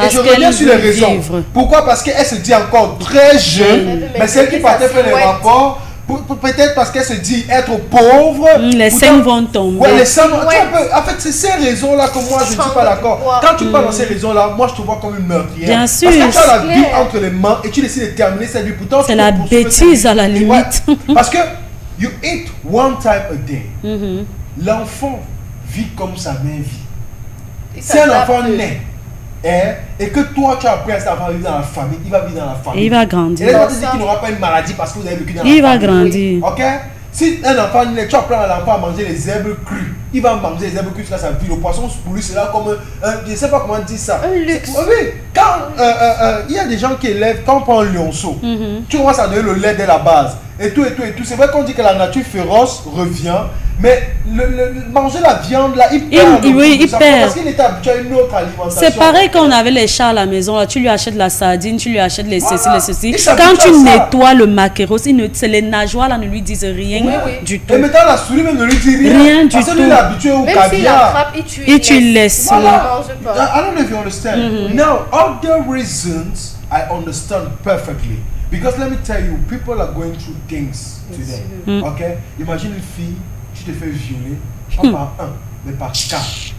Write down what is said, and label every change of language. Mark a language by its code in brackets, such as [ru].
[fr] Et je reviens sur les raisons. Pourquoi? Parce qu'elle se dit encore très jeune, mais celle qui partait faire les rapports, peut-être parce qu'elle se dit être pauvre. Les seins vont tomber. Ouais, les seins, en fait, c'est ces raisons-là que moi, je ne suis pas d'accord. Quand tu parles dans ces raisons-là, moi, je te vois comme une meurtrière. Bien sûr. Parce que tu as la vie entre les mains et tu décides de terminer cette vie. Pourtant, c'est la bêtise à la limite. Parce que [en] you eat one time a day. [fr] L'enfant vit comme sa mère vit. Si un enfant naît et que toi tu as appris à cet enfant à vivre dans la famille, il va vivre dans la famille. Et il va grandir. Et il va te dire qu'il n'aura pas une maladie parce que vous avez vécu dans la famille. Il va grandir. Ok? Si un enfant naît, tu apprends à l'enfant à manger les herbes crues. Il va manger les herbes crues jusqu'à sa vie. Le poisson pour lui c'est là comme je ne sais pas comment dire ça. Un luxe. Oui, quand il y a des gens qui élèvent, quand on prend un lionceau, tu vois ça donner le lait dès la base. Et tout. C'est vrai qu'on dit que la nature féroce revient. Mais manger la viande là, il perd. Il perd. Parce qu'il était habitué à une autre alimentation. C'est pareil quand on avait les chats à la maison. Là, tu lui achètes la sardine, tu lui achètes les ceci. Quand tu nettoies le maquereau, c'est les nageoires là ne lui disent rien du tout. Et maintenant la souris même ne lui dit rien. Rien du tout. Parce que lui il est habitué au caviar. Même s'il attrape et tu le laisses. Voilà. [en] I don't know if you understand. Now, other reasons I understand perfectly. Because let me tell you, people are going through things today. [fr] Okay? Imagine une fille. Tu te fais violer, pas par un, mais par quatre.